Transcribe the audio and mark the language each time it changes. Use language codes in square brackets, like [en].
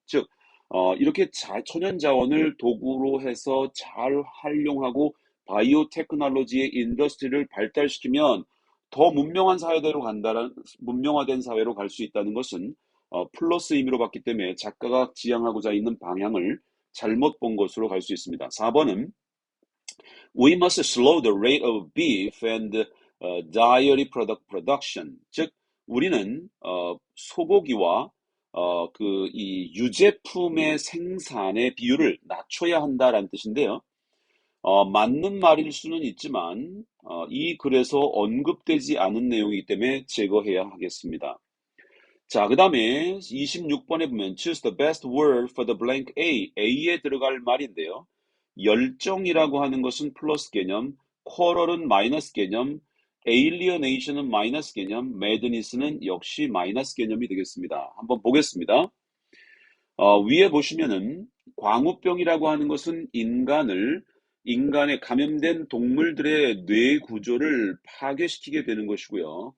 [ko] 즉, 이렇게 천연 자원을 도구로 해서 잘 활용하고 바이오테크놀로지의 인더스트리를 발달시키면 더 문명한 사회대로 문명화된 사회로 갈 수 있다는 것은 플러스 의미로 봤기 때문에 작가가 지향하고자 있는 방향을 잘못 본 것으로 갈 수 있습니다. 4번은 [en] We must slow the rate of beef and dairy product production. [ko] 즉, 우리는 소고기와 이 유제품의 생산의 비율을 낮춰야 한다라는 뜻인데요. 맞는 말일 수는 있지만 이 글에서 언급되지 않은 내용이기 때문에 제거해야 하겠습니다. 자, 그 다음에 26번에 보면 [en] choose the best word for the blank A. [ko] A에 들어갈 말인데요. 열정이라고 하는 것은 플러스 개념, quarrel은 마이너스 개념, alienation은 마이너스 개념, madness는 역시 마이너스 개념이 되겠습니다. 한번 보겠습니다. 위에 보시면은 광우병이라고 하는 것은 인간의 감염된 동물들의 뇌 구조를 파괴시키게 되는 것이고요.